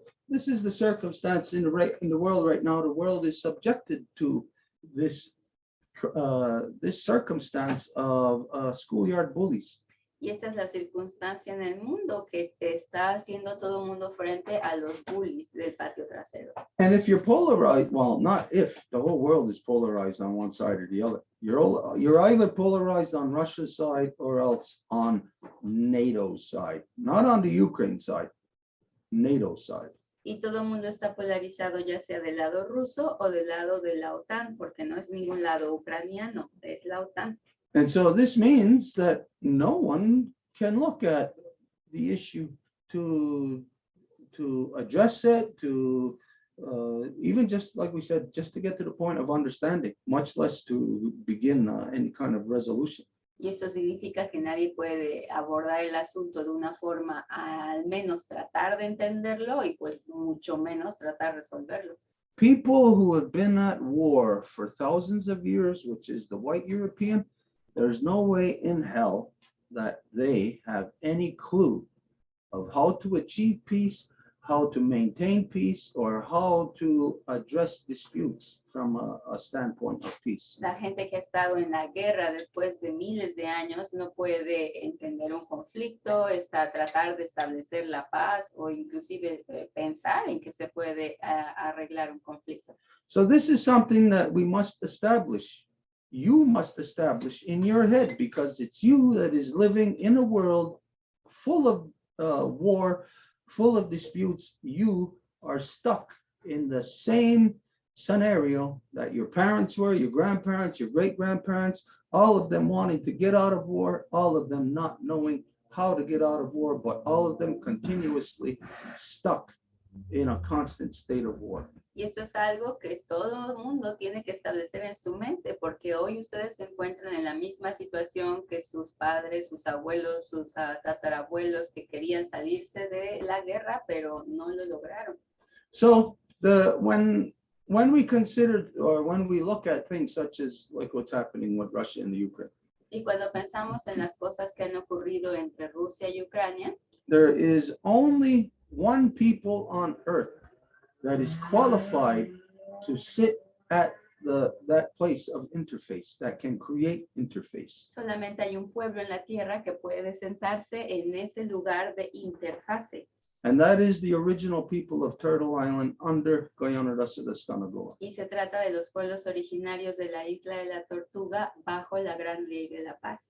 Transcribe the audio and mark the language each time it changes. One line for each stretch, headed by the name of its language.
English: This is the circumstance in the world right now. The world is subjected to this circumstance of schoolyard bullies.
Spanish: Y esta es la circunstancia en el mundo que te está haciendo todo el mundo frente a los bullies del patio trasero.
English: And if you're polarized, well, not if, the whole world is polarized on one side or the other. You're either polarized on Russia's side or else on NATO's side, not on the Ukraine side, NATO's side.
Spanish: Y todo el mundo está polarizado ya sea del lado ruso o del lado de la OTAN, porque no es ningún lado ucraniano, es la OTAN.
English: And so this means that no one can look at the issue to address it, to even just like we said, just to get to the point of understanding, much less to begin any kind of resolution.
Spanish: Y esto significa que nadie puede abordar el asunto de una forma, al menos tratar de entenderlo y pues mucho menos tratar de resolverlo.
English: People who have been at war for thousands of years, which is the white European, there's no way in hell that they have any clue of how to achieve peace, how to maintain peace, or how to address disputes from a standpoint of peace.
Spanish: La gente que ha estado en la guerra después de miles de años no puede entender un conflicto, tratar de establecer la paz o inclusive pensar en que se puede arreglar un conflicto.
English: So this is something that we must establish. You must establish in your head, because it's you that is living in a world full of war, full of disputes. You are stuck in the same scenario that your parents were, your grandparents, your great-grandparents, all of them wanting to get out of war, all of them not knowing how to get out of war, but all of them continuously stuck in a constant state of war.
Spanish: Y esto es algo que todo el mundo tiene que establecer en su mente, porque hoy ustedes se encuentran en la misma situación que sus padres, sus abuelos, sus tatarabuelos, que querían salirse de la guerra, pero no lo lograron.
English: So when we consider, or when we look at things such as like what's happening with Russia and the Ukraine,
Spanish: Y cuando pensamos en las cosas que han ocurrido entre Rusia y Ucrania,
English: there is only one people on earth that is qualified to sit at that place of interface, that can create interface.
Spanish: solamente hay un pueblo en la tierra que puede sentarse en ese lugar de interfase.
English: And that is the original people of Turtle Island under Guyana Rasa de Stanagoa.
Spanish: Y se trata de los pueblos originarios de la isla de la Tortuga bajo la Gran Ley de la Paz.